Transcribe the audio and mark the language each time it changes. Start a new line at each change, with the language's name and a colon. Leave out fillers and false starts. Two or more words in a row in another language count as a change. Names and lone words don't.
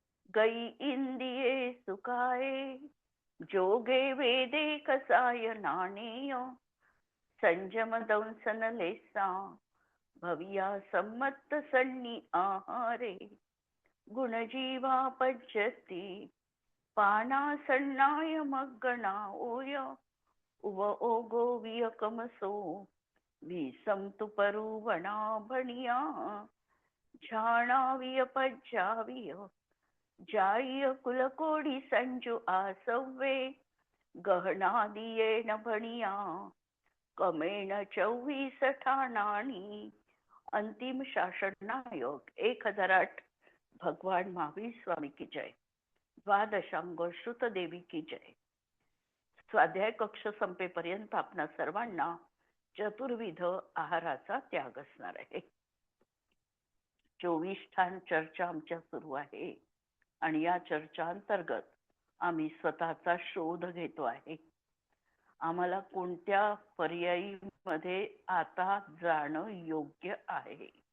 Prakrit languages: गई इंदिये सुखाये, जोगे वेदे कसाय नाणेय, संजम दंसन लेसा, भविया सम्मत सन्नी आहारे, गुणजीवा पज्जती, पाना सन्नाय मग्गणा ओय, उव ओगो वियकमसो, विसंतु परुवणा भणिया, झाणाविय पज्जाविय, जाय कुलकोडी संजू आसव्वे, गहना दिये न भणिया, कमेण 24 ठाणाणी.
Hindi: अंतिम शासनायोग 1008. भगवान महावीर स्वामी की जय. द्वादशांग श्रुत देवी की जय.
Marathi: स्वाध्याय कक्ष संपेपर्यंत आपणा सर्वांना चतुर्विध आहाराचा त्याग असणार आहे. 24 ठाण चर्चा आमच्या सुरू आहे आणि या चर्चा अंतर्गत आम्ही स्वतःचा शोध घेतो आहे. आम्हाला कोणत्या पर्यायीमध्ये आता जाणं योग्य आहे.